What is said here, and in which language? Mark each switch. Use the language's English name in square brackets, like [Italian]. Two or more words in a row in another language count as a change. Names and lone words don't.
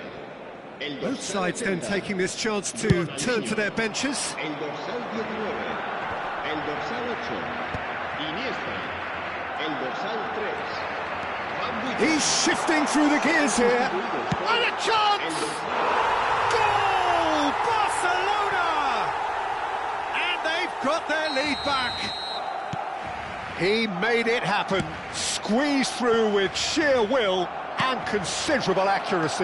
[English] Both sides then taking this chance to turn to their benches. [Spanish] El dorsal 19, el dorsal 8, Iniesta, el dorsal 3. [English] He's shifting through the gears here. And a chance! Goal! Barcelona! And they've got their lead back. He made it happen. Squeezed through with sheer will and considerable accuracy.